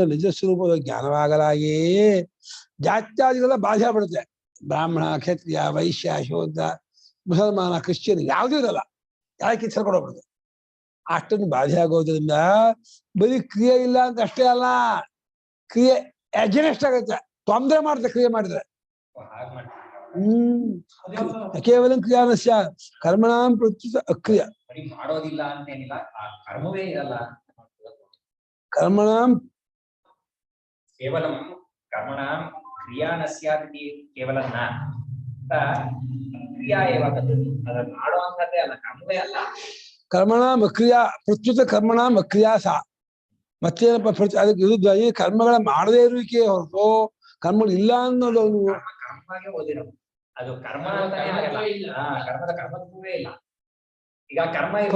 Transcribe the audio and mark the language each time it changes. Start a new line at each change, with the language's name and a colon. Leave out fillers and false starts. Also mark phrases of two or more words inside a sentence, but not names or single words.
Kannada: ನಿಜ ಸ್ವರೂಪದ ಜ್ಞಾನವಾಗಲಾಗಿ ಜಾತ್ಯಾದಿಗಳ ಬಾಧೆ ಪಡುತ್ತೆ ಬ್ರಾಹ್ಮಣ ಕ್ಷತ್ರಿಯ ವೈಶ್ಯ ಶೂದ್ರ ಮುಸಲ್ಮಾನ ಕ್ರಿಶ್ಚಿಯನ್ ಯಾವುದೂ ಇರಲ್ಲ ಯಾಕೆ ಕಿತ್ಕೊಡೋಗ್ಬಿಡುತ್ತೆ ಅಷ್ಟೊಂದು ಬಾಧೆ ಆಗೋದ್ರಿಂದ ಬರೀ ಕ್ರಿಯೆ ಇಲ್ಲ ಅಂತ ಅಷ್ಟೇ ಅಲ್ಲ ಕ್ರಿಯೆ ಅಜೆನೆಸ್ಟ್ ಆಗುತ್ತೆ ತೊಂದರೆ ಮಾಡುತ್ತೆ ಕ್ರಿಯೆ ಮಾಡಿದ್ರೆ
Sanskrit: ಕೇವಲ ಕ್ರಿಯಾನಸ್ಯ ಕರ್ಮಣಾಂ ಪ್ರತ್ಯುತ ಅಕ್ರಿಯ
Kannada: ಮಾಡೋದಿಲ್ಲ ಅಂತೇನಿಲ್ಲ ಆ ಕರ್ಮವೇ ಇರಲ್ಲ ಕರ್ಮಣಾಂ
Sanskrit: ಕೇವಲಂ ಕರ್ಮಣಾಂ ಕ್ರಿಯಾ ನ ಸ್ಯಾತ್ ಇತಿ ಕೇವಲ ನ ಕ್ರಿಯಾ ಏವ ತತ್
Kannada: ಅದನ್ನ ಮಾಡುವಂತದ್ದೇ ಅಲ್ಲ ಕರ್ಮವೇ ಅಲ್ಲ
Sanskrit: ಕರ್ಮಣಾಂ ಅಕ್ರಿಯಾ ಪ್ರತ್ಯುತ ಕರ್ಮಣಾಂ ಅಕ್ರಿಯಾ ಸಾ
Kannada: ಮತ್ತೇನಪ್ಪ ಅದಕ್ಕೆ ವಿರುದ್ಧ ಈ ಕರ್ಮಗಳ ಮಾಡದೇ ಇರುವಿಕೆ ಹೊರತು ಕರ್ಮಗಳು ಇಲ್ಲ ಅನ್ನೋದು ಕರ್ಮಗೆ ಓದಿರೋದು ಅದು ಕರ್ಮ ಅಂತಾನೆ ಆಗಲ್ಲ ಕರ್ಮದ ಕರ್ಮತ್ವವೇ ಇಲ್ಲ ಈಗ ಕರ್ಮ ಇರ್ಬೋದು